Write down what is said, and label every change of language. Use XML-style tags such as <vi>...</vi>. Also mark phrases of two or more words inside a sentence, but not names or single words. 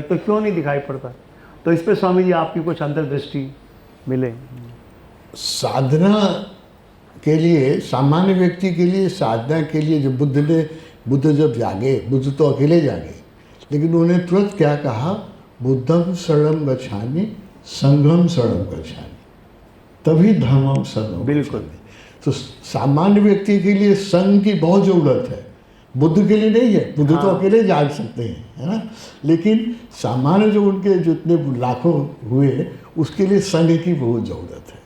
<hi>तो क्यों नहीं दिखाई पड़ता? तो इस पर स्वामी जी आपकी कुछ अंतर्दृष्टि मिले। साधना के लिए, सामान्य व्यक्ति के लिए, साधना के लिए जो बुद्ध जब जागे, बुद्ध तो अकेले जागे, लेकिन उन्होंने तुरंत क्या कहा,</hi> <pi>बुद्धम शरणम गच्छामि, संघम शरणम गच्छामि, तभी धर्मम शरणम।</pi> <hi>बिल्कुल। तो सामान्य व्यक्ति के लिए संघ की बहुत ज़रूरत है, बुद्ध के लिए नहीं है। बुद्ध तो अकेले जाग सकते हैं, है ना। लेकिन सामान्य जो उनके जितने लाखों हुए, उसके लिए संघ की बहुत ज़रूरत है।</hi>